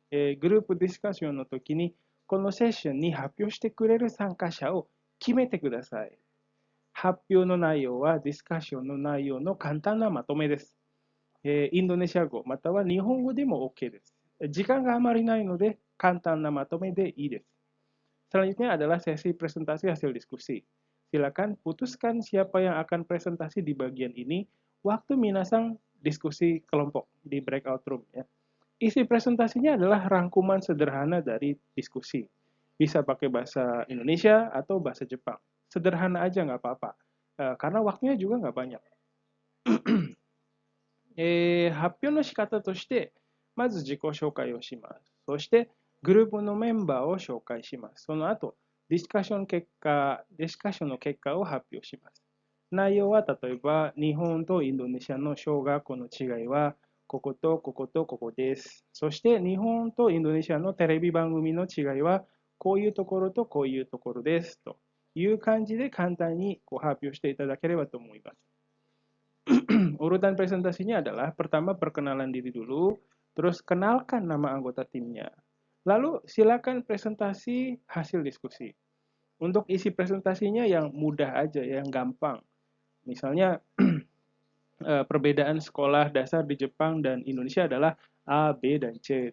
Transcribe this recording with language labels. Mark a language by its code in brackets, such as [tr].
[ja] グループディスカッションの時に、このセッションに発表してくれる参加者を決めてください。発表の内容はディスカッションの内容の簡単なまとめです。インドネシア語または日本語でも OK です。時間があまりないので簡単なまとめでいいです。 [id] Selanjutnya adalah sesi presentasi hasil diskusi. Silakan putuskan siapa yang akan presentasi di bagian ini waktu minasang diskusi kelompok di breakout room ya. Isi presentasinya adalah rangkuman sederhana dari diskusi. Bisa pakai bahasa Indonesia atau bahasa Jepang. Sederhana aja nggak apa-apa. Karena waktunya juga nggak banyak. [ja] 発表の仕方として、まず自己紹介をします。そして、グループのメンバーを紹介します。その後、ディスカッションの結果を発表します。内容は例えば、日本とインドネシアの小学校の違いは、こことこことここです。そして、日本とインドネシアのテレビ番組の違いは、こういうところとこういうところです。という感じで簡単に発表していただければと思います。 [id] Urutan presentasinya adalah pertama perkenalan diri dulu, terus kenalkan nama anggota timnya. Lalu silakan presentasi hasil diskusi. Untuk isi presentasinya yang mudah aja, yang gampang. Misalnya perbedaan sekolah dasar di Jepang dan Indonesia adalah A, B, dan C.